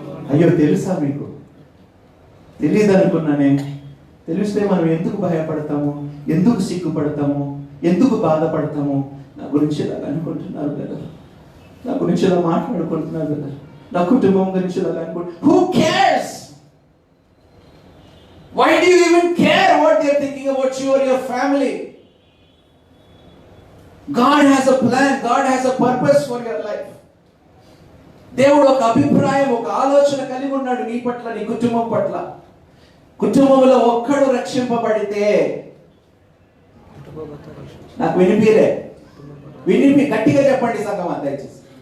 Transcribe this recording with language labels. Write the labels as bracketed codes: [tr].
[te] అయ్యో తెలుసా మీకు? తెలియదు అనుకున్నానే. తెలిస్తే మనం ఎందుకు భయపడతాము? ఎందుకు సిగ్గుపడతాము? ఎందుకు బాధపడతాము? నా గురించి ఇలా అనుకుంటున్నారు కదా, నా గురించి ఇలా మాట్లాడుకుంటున్నారు కదా, నా కుటుంబం గురించి ఇలా అనుకుంటున్నారు. [en] Who cares? Why do you even care what they are thinking about you or your family? God has a plan. God has a purpose for your life. [te] దేవుడు ఒక అభిప్రాయం, ఒక ఆలోచన కలిగి ఉన్నాడు నీ పట్ల, నీ కుటుంబం పట్ల. కుటుంబంలో ఒక్కడు రక్షింపబడితే, నాకు వినిపి గట్టిగా చెప్పండి సంగమా దయచేసి.